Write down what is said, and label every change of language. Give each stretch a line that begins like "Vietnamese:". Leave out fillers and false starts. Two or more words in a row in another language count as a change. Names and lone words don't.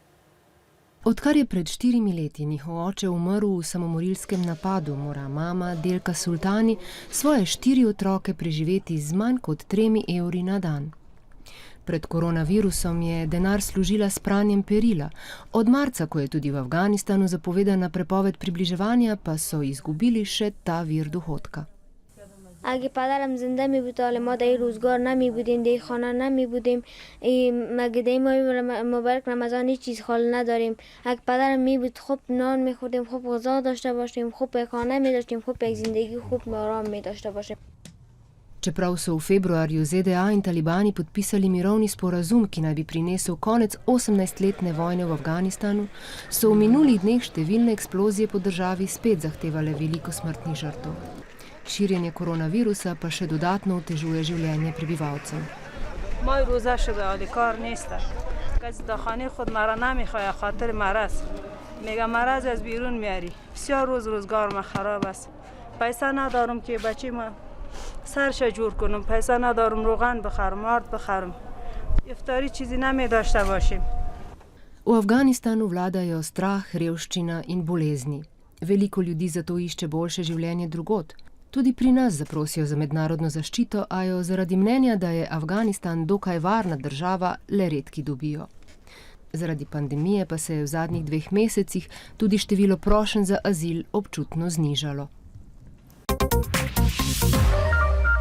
Slovenian: Odkar je pred 4 leti njihov oče umrl v samomorilskem napadu, mora mama Delka Sultani svoje 4 otroke preživeti z manj kot 3 evri na dan. Pred koronavirusom je denar služila s pranjem perila. Od marca, ko je tudi v Afganistanu zapovedana prepoved približevanja, pa so izgubili še ta vir dohodka.
Persian: اگه پدرم زنده می بود حالا ما در روزگار نمی بودیم، در خانه نمی بودیم، مگه در ماه مبارک رمضان هیچ چیز خال نداریم. اگه پدرم می بود خوب نان می خوردیم، خوب غذا داشته باشیم، خوب خانه می داشتیم، خوب یک زندگی خوب آرام می داشته باشیم.
Slovenian: Čeprav so v februarju ZDA in talibani podpisali mirovni sporazum, ki naj bi prinesel konec 18-letne vojne v Afganistanu, so v minulih dneh številne eksplozije po državi spet zahtevale veliko smrtnih žrtev. Širjenje koronavirusa pa še dodatno otežuje življenje prebivalcev.
Persian: Moj روزه شده حالی کار نیست. کسی تا خانه خود مرا نمیخواد خاطر مرض. میگه مرض از بیرون میاری. بسیار روزگار ما خراب است. پیسه ندارم که بچه ما سرش جور کنم. پیسه ندارم روغن بخرم، آرد بخرم. افطاری چیزی نمی داشته باشیم.
Slovenian: V Afganistanu vladajo strah, revščina in bolezni. Veliko ljudi zato išče boljše življenje drugod. Tudi pri nas zaprosijo za mednarodno zaščito, a jo zaradi mnenja, da je Afganistan dokaj varna država, le redki dobijo. Zaradi pandemije pa se je v zadnjih 2 mesecih tudi število prošenj za azil občutno znižalo.